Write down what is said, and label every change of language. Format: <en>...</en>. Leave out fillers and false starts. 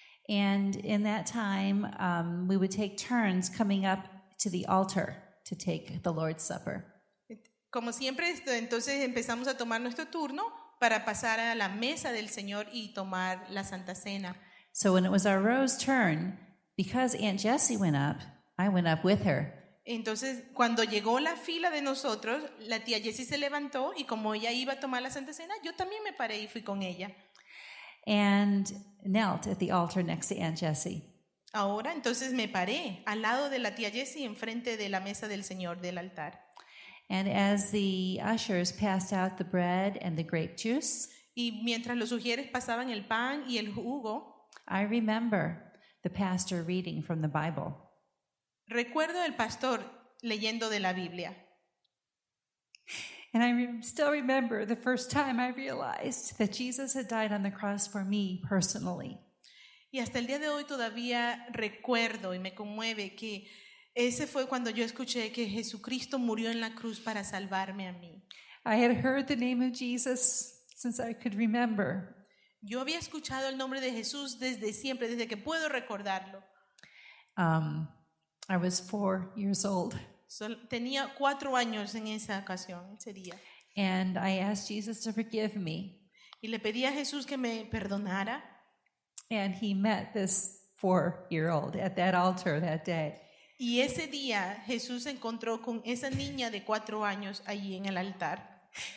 <en>And in that time, we would take turns coming up to the altar to take the Lord's Supper.</en> <es>Como siempre, entonces empezamos a tomar nuestro turno para pasar a la mesa del Señor y tomar la Santa Cena.</es> <en>So when it was our Rose turn, because Aunt Jessie went up, I went up with her.</en> <es>Entonces, cuando llegó la fila de nosotros, la tía Jessie se levantó y como ella iba a tomar la Santa Cena, yo también me paré y fui con ella.</es> <en>And knelt at the altar next to Aunt Jessie.</en> <es>Ahora, entonces me paré al lado de la tía Jessie enfrente de la mesa del Señor del altar.</es> <en>And as the ushers passed out the bread and the grape juice,</en> <es>Y mientras los sugieres pasaban el pan y el jugo,</es> <en>I remember the pastor reading from the Bible.</en> <es>recuerdo el pastor leyendo de la Biblia.</es> <en>And I still remember the first time I realized that Jesus had died on the cross for me personally.</en> <es>Y hasta el día de hoy todavía recuerdo y me conmueve que ese fue cuando yo escuché que Jesucristo murió en la cruz para salvarme a mí.</es> <en>I had heard the name of Jesus since I could remember.</en> <es>Yo había escuchado el nombre de Jesús desde siempre, desde que puedo recordarlo.</es> <en>I was 4 years old,</en> <es>Tenía 4 años en esa ocasión, ese día.</es> <en>and I asked Jesus to forgive me.</en> <es>Y le pedí a Jesús que me perdonara.</es> <en>And he met this 4-year-old at that altar that day.</en> <es>Y ese día Jesús se encontró con esa niña de 4 años allí en el altar.</es>